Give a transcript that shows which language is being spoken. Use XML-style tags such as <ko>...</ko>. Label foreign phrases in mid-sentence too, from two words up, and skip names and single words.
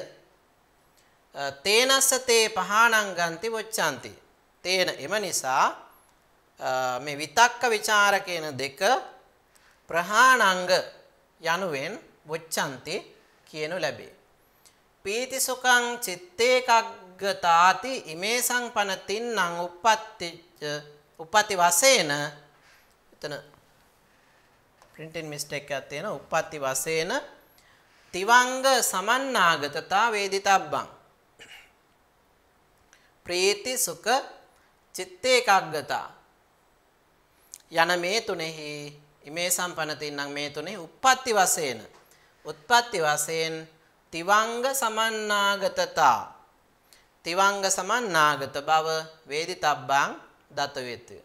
<pi>තේනස්ස තේ පහාණං ගන්ති වොච්ඡanti.</pi> <si>තේන එම නිසා මේ විතක්ක විචාර කියන දෙක ප්‍රහාණංග යනුවෙන් වොච්ඡanti කියනු ලැබේ.</si> <pi>පීති සුඛං චිත්තේකග්ගතාති ඉමේ සංපනතින්නං උප්පත්ති</pi> <si>වශයෙන් එතන</si> <en>printing mistake</en> <si>එකක් තියෙනවා.</si> <pi>උප්පත්ති වශයෙන් තිවංග සමන්නාගතතා වේදිතබ්බං.</pi> <si>ප්‍රීති සුඛ චිත්තේකග්ගතා යන මේ තුනෙහි</si> <pi>ඉමේ සම්පනතින්නම්</pi> <si>මේ තුනේ උප්පත්ති වශයෙන්</si> <pi>තිවංග සමන්නාගතතා තිවංග සමන්නාගත</pi> <si>බව වේදිතබ්බං දත වේතුය.</si>